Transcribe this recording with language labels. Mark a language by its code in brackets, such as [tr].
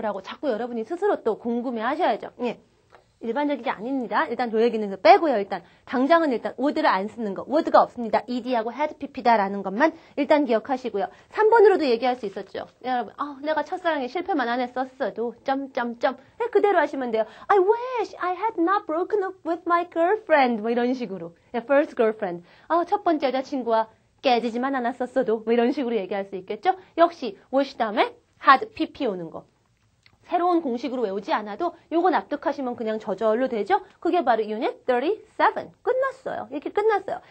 [ko] 라고 자꾸 여러분이 스스로 또 궁금해 하셔야죠. 예. 일반적이지 아닙니다. 일단 조 얘기는 빼고요. 일단 당장은 일단 would를 안 쓰는 거. would가 없습니다. ed하고 had pp다라는 것만 일단 기억하시고요. 3번으로도 얘기할 수 있었죠. 여러분, 내가 첫사랑에 실패만 안 했었어도 점점점 그대로 하시면 돼요. [en] I wish I had not broken up with my girlfriend. [ko] 뭐 이런 식으로. [en] first girlfriend. [ko] 첫 번째 여자친구와 깨지지만 않았었어도 뭐 이런 식으로 얘기할 수 있겠죠. 역시 wish 다음에 had pp 오는 거. 새로운 공식으로 외우지 않아도 요거 납득하시면 그냥 저절로 되죠? 그게 바로 Unit 37. 끝났어요. 이렇게 끝났어요.